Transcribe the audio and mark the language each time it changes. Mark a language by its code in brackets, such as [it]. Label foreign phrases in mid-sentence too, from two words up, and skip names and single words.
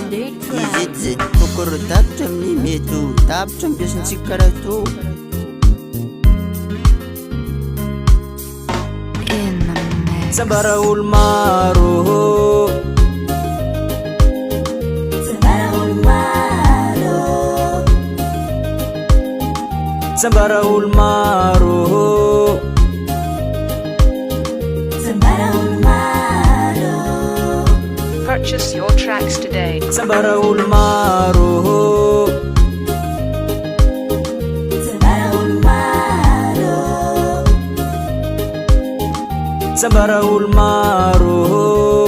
[en] On the track. [mg] izy edy zay kokoro tapitra amin'ny mety ho tapitra ampiasantsika karaha tô [en] In the mix. [mg] sambara olo maro sambara olo maro [en] Purchase your tracks today. [mg] sambara olo maro sambara olo maro